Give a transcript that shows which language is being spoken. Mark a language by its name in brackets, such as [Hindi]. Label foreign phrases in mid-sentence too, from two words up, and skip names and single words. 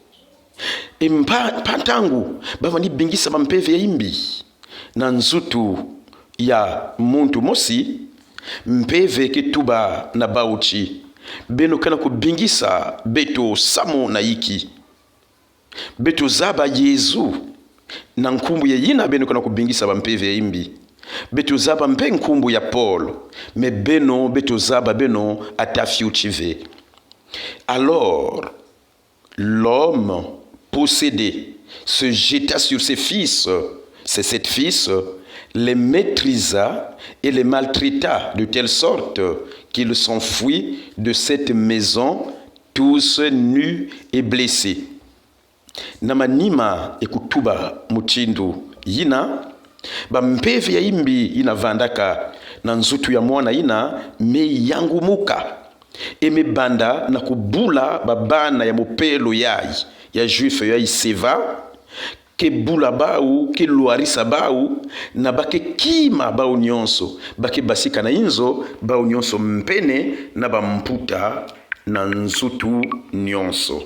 [Kituba (Democratic Republic of Congo)] patangu bavani bingisa bampeve ya imbi na nzutu ya muntu mosi mpeve ketuba na bauchi beno kana kubingisa beto samo na iki beto zaba Yesu na nkumbu ya yina beno kana kubingisa bampeve ya imbi beto zaba mpe nkumbu ya Paul me beno beto zaba beno atafi uchive. [French] Alors l'homme possédé se jeta sur ses fils, ses 7 fils, les maîtrisa et les maltraita de telle sorte qu'ils s'enfuient de cette maison tous nus et blessés. [Kituba (Democratic Republic of Congo)] Namanima ekutuba muchindu yina bampeve ya imbi ina vandaka na nzutu ya mwana yina me yangu muka eme banda na kubula babana ya mopelo yai ya juif yai Seva ke bula bau ke luarisa bau na bake kima bau nyonso bake basika na inzo bau nyonso mpene na bamputa na nzutu nyonso.